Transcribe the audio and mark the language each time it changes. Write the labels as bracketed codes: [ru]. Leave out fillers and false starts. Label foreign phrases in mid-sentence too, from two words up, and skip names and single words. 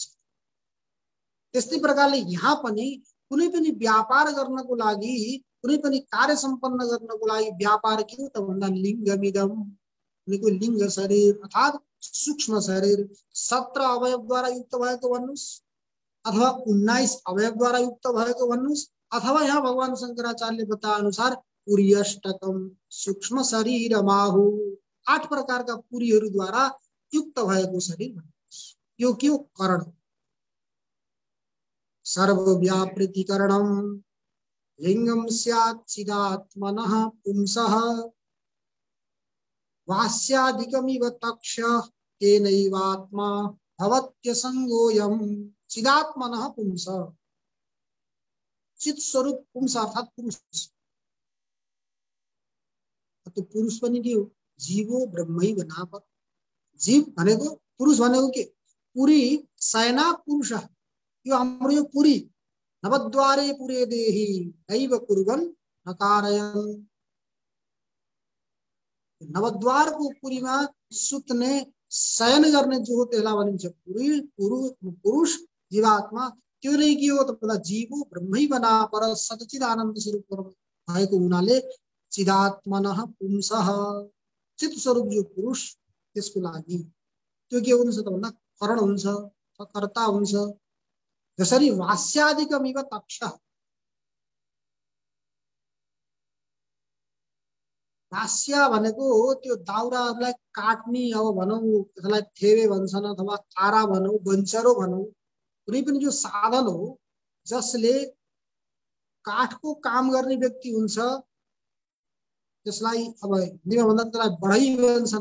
[ne] त्यस्तै प्रकारले यहाँ पनि कुनै पनि व्यापार गर्नको लागि, कुनै पनि कार्य सम्पन्न गर्नको लागि व्यापार के हो त भन्दा लिङ्गमिदम, उनीको लिङ्ग शरीर अर्थात् सूक्ष्म शरीर 17 अवयवद्वारा युक्त भएको भन्नुस् अथवा 19 अवयवद्वारा युक्त भएको भन्नुस्, अथवा यहाँ भगवान शंकराचार्यले बताए अनुसार पुर्यष्टकम सूक्ष्म शरीर माहु 8 प्रकारका पुरीहरूद्वारा युक्त भएको शरीर भन्नुस्। यो के हो? करण। [sa] सर्वव्यापृतिकरणम लिंगम स्यात् चिदात्मनः पुंसः वास्यादिकमिव तक्ष तेनैवात्मा भवत्यसंगोऽयं चिदात्मनः पुंस। [ne] चित स्वरूप पुंस अर्थात् पुरुष। तो पुरुष पनि के हो? [sa] जीवो ब्रह्मैव नापर। [ne] जीव भनेको पुरुष भनेको के? पुरी सैना पुरुष। यो हाम्रो यो पुरी [sa] नवद्वारे पुरे देही नैव कुर्वन् नकारयन्। [ne] नवद्वारको पुरीमा सुत्ने शयन गर्ने जो हो त्यसलाई भनिन्छ पुरी। पुरुष जीवात्मा त्यो नै के हो त भन्दा [sa] जीवो ब्रह्मैव नापर [ne] सच्चिद आनन्द स्वरूप भएको हुनाले [sa] चिदात्मनः पुंसः [ne] चित स्वरूप जो पुरुष त्यसको लागि त्यो के हुन्छ त भन्दा करण हुन्छ, कर्ता हुन्छ। जसरी [sa] वास्यादिकमिव तक्ष, [ne] वास्या भनेको त्यो दाउराहरूलाई काट्ने, अब भनौँ त्यसलाई थेवे भन्छन् अथवा तारा भनौँ, बन्चरो भनौँ, कुनै पनि जो साधन हो जसले काठको काम गर्ने व्यक्ति हुन्छ त्यसलाई अब हिन्दीमा भन्दा त्यसलाई बढाई भन्छन्।